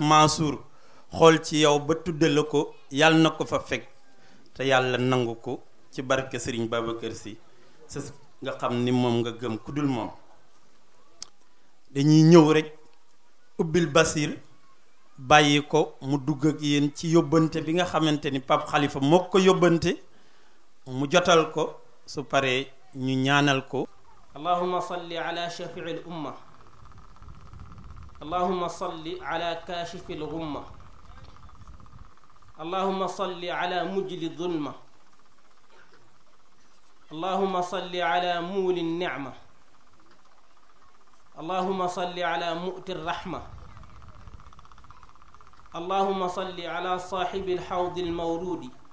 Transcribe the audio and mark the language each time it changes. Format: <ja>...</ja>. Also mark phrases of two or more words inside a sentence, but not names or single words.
<wo>Mansour xool ci yow ba tudde la ko yàlla na ko fa fekk te yàlla nangu ko ci barke Serigne Babacar Sy sa nga xam ni moom nga gëm ku dul moom dañuy ñëw rek ubbil Basir bàyyi ko mu dugg ak yéen ci yóbbante bi nga xamante ni Pape Khalifa moo ko yóbbante mu jotal ko su paree ñu ñaanal ko.</wo> <ar>اللهم صل على شافع الأمة اللهم صل على كاشف الغمة اللهم صل على مجلي الظلمة اللهم صل على مولي النعمة اللهم صل على معطي الرحمة اللهم صل على صاحب الحوض المورود</ar>